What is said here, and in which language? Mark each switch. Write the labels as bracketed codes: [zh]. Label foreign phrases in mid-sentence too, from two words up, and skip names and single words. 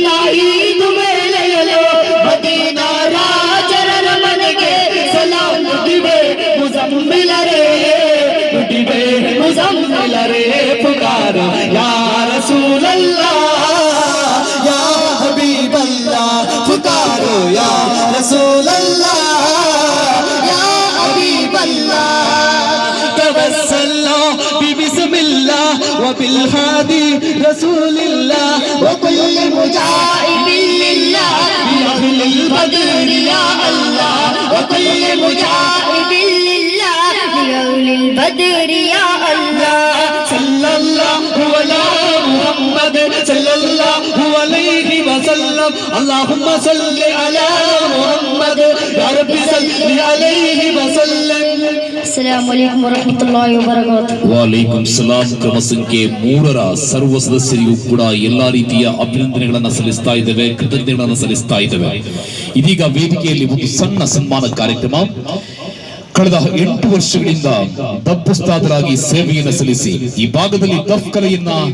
[kn] 5 ವೇಳೆಯಲ್ಲೂ ಮದೀನಾ ರಾಜರ ಮನೆಗೆ ಸಲಾಂ ನುಡಿವೆ ಮುಜಮ್ಮಿಲರೇ ನುಡಿವೆ ಮುಜಮ್ಮಿಲರೇ ಪುಕಾರ [ar] يا رسول الله يا حبيب الله [kn] ಪುಕಾರೋ [ar] يا رسول الله توسلنا ببسم الله وبالهادي رسول الله وكل مجاهد لله بأهل البدر يا الله وكل مجاهد لله بأهل البدر يا الله صلى الله على محمد صلى الله عليه وسلم اللهم صل على محمد يا رب صل عليه وسلم السلام عليكم ورحمة الله وبركاته وعليكم السلام [kn] ಕ್ರಮ ಸಂಖ್ಯೆ 3ರ ಸರ್ವ ಸದಸ್ಯರಿಗೂ ಕೂಡ ಎಲ್ಲಾ ರೀತಿಯ ಅಭಿನಂದನೆಗಳನ್ನ ಸಲ್ಲಿಸ್ತಾ ಇದ್ದೇವೆ ಕೃತಜ್ಞತೆಗಳನ್ನ ಸಲ್ಲಿಸ್ತಾ ಇದ್ದೇವೆ ಇದೀಗ ವೇದಿಕೆಯಲ್ಲಿ ಒಂದು ಸಣ್ಣ ಸನ್ಮಾನ ಕಾರ್ಯಕ್ರಮ ಕಳೆದ 8 ವರ್ಷಗಳಿಂದ ದಫ್ ಉಸ್ತಾದರಾಗಿ ಸೇವೆಯನ್ನು ಸಲ್ಲಿಸಿ ಈ ಭಾಗದಲ್ಲಿ ದಫ್ ಕಲೆಯನ್ನ